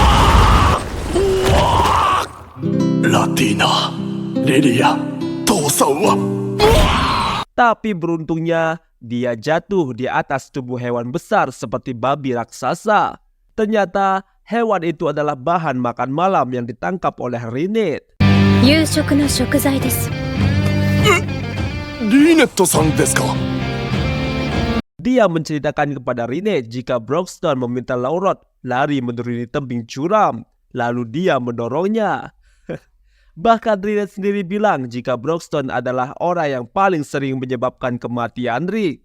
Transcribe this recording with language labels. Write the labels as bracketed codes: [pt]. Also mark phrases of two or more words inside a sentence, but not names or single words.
[id] Latina, Lilia, Tosawa. Tapi beruntungnya, dia jatuh di atas tubuh hewan besar seperti babi raksasa. Ternyata hewan itu adalah bahan makan malam yang ditangkap oleh Rinette. [ja] 夕食の食材です。リネットさんですか? [id] Dia menceritakan kepada Rinette jika Broxton meminta Laurot lari menuruni tebing curam. Lalu dia mendorongnya. Bahkan Rinette sendiri bilang jika Broxton adalah orang yang paling sering menyebabkan kematian Rick.